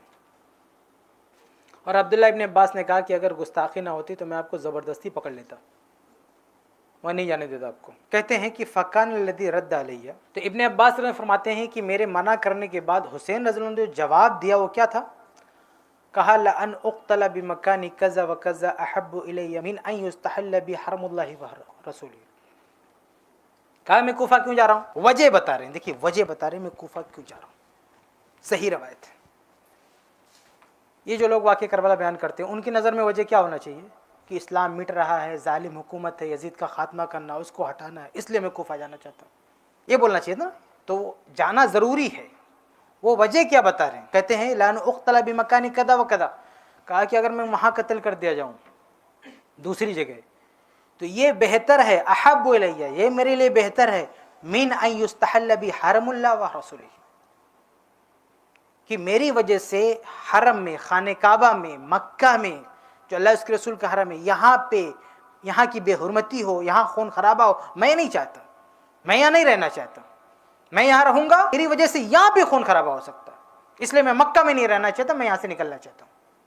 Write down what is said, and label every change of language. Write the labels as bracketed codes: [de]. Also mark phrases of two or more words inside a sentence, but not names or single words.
[hi] और अब्दुल्ला इब्न अब्बास ने कहा कि अगर गुस्ताखी ना होती तो मैं आपको ज़बरदस्ती पकड़ लेता, वह नहीं जाने देता आपको। कहते हैं कि [ar] فكان الذي رد علي, [hi] तो इब्न अब्बास फरमाते हैं कि मेरे मना करने के बाद हुसैन रज़ियल्लाहु ने जो जवाब दिया वो क्या था? [ar] कहा لأن أقتل بمكاني كذا و كذا أحب إلي من أن يستحل بي حرم الله و رسوله. [hi] कहा मैं कूफा क्यों जा रहा हूँ, वजह बता रहे हैं, देखिए वजह बता रहे हैं मैं कूफा क्यों जा रहा हूँ, सही रवायत है। ये जो लोग वाक़या करबला बयान करते हैं उनकी नज़र में वजह क्या होना चाहिए कि इस्लाम मिट रहा है, जालिम हुकूमत है, यजीद का खात्मा करना, उसको हटाना है, इसलिए मैं कूफा जाना चाहता हूँ, ये बोलना चाहिए ना। तो जाना ज़रूरी है, वो वजह क्या बता रहे हैं? कहते हैं [ar] لأن أقتل بمكاني كذا و كذا, [hi] कहा कि अगर मैं वहाँ कत्ल कर दिया जाऊँ दूसरी जगह तो ये बेहतर है, [ar] أحب إلي, [hi] ये मेरे लिए बेहतर है, [ar] من أن يستحل بي حرم الله و رسوله, [hi] कि मेरी वजह से हरम में, खाने काबा में, मक्का में, जो अल्लाह उसके रसूल का हरम है, यहाँ पे यहाँ की बेहुरमती हो, यहाँ खून खराबा हो, मैं नहीं चाहता, मैं यहाँ नहीं रहना चाहता, मैं यहाँ रहूंगा, मेरी वजह से यहाँ पे खून खराबा हो सकता है, इसलिए मैं मक्का में नहीं रहना चाहता, मैं यहाँ से निकलना चाहता हूँ।